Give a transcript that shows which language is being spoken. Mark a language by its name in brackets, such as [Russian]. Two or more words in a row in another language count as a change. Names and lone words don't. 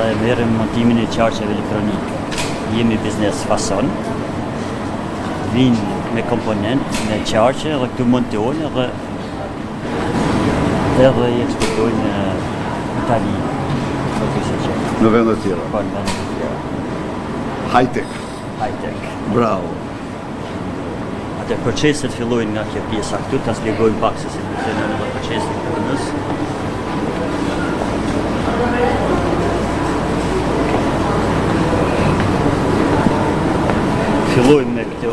[Albanian] herë montimin e qarqeve elektronike. Jemi biznes fason, vinë me komponent, me qarqe dhe këtu montojnë edhe i eksportojnë në Itali. Në vendet tjera. Po, në vendet tjera. High-tech. High-tech. Bravo. Atë proceset fillojnë nga kjo pjesa këtu, ta spjegojmë pak se si funksionojnë edhe proceset punës. Fillojmë me këto.